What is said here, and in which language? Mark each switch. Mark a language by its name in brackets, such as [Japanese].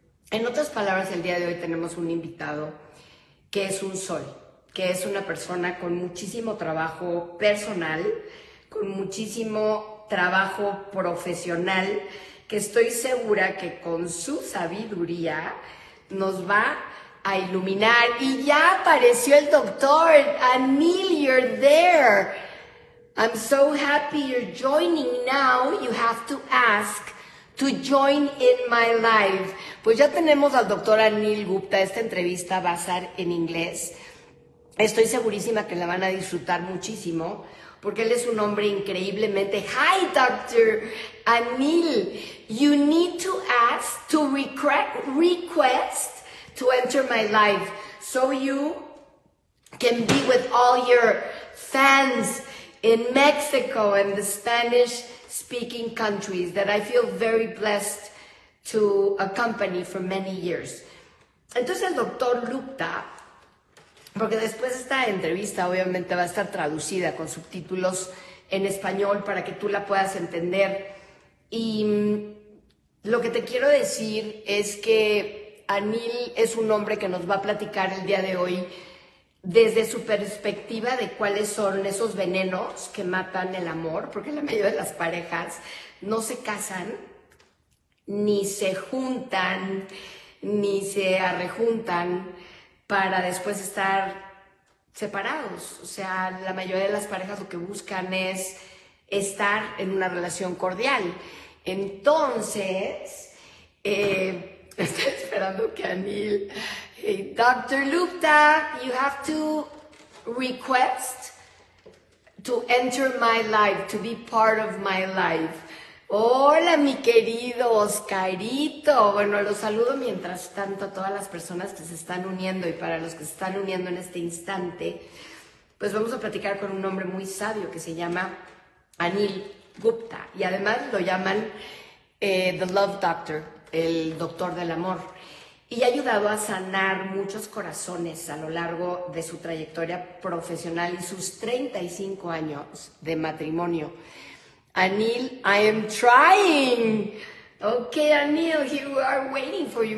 [Spanish] En otras palabras, el día de hoy tenemos un invitado que es un sol, que es una persona con muchísimo trabajo personal, con muchísimo trabajo profesional, que estoy segura que con su sabiduría nos va a iluminar. Y ya apareció el doctor. Anil, you're there. [English] I'm so happy you're joining now. You have to ask to join in my live. [Spanish] Pues ya tenemos al doctor Anil Gupta. Esta entrevista va a ser en inglés. Estoy segurísima que la van a disfrutar muchísimo, porque él es un hombre increíblemente... [English] Hi, Dr. Anil. You need to ask to request to enter my live so you can be with all your fans in Mexico and the Spanish-speaking countries that I feel very blessed to accompany for many years. [Spanish] Entonces el doctor Gupta, porque después esta entrevista obviamente va a estar traducida con subtítulos en español para que tú la puedas entender. Y lo que te quiero decir es que Anil es un hombre que nos va a platicar el día de hoy desde su perspectiva de cuáles son esos venenos que matan el amor, porque la mayoría de las parejas no se casan, ni se juntan, ni se arrejuntan para después estar separados. O sea, la mayoría de las parejas lo que buscan es estar en una relación cordial. Entonces, estoy esperando que Anil... [English] Hey, Dr. Gupta, you have to request to enter my life, to be part of my life. [Spanish] Hola, mi querido Oscarito. Bueno, los saludo mientras tanto a todas las personas que se están uniendo, y para los que se están uniendo en este instante, pues vamos a platicar con un hombre muy sabio que se llama Anil Gupta, y además lo llaman The Love Doctor, el doctor del amor, y ha ayudado a sanar muchos corazones a lo largo de su trayectoria profesional y sus 35 años de matrimonio. [English] Anil, I am trying. Okay, Anil, here we are waiting for you.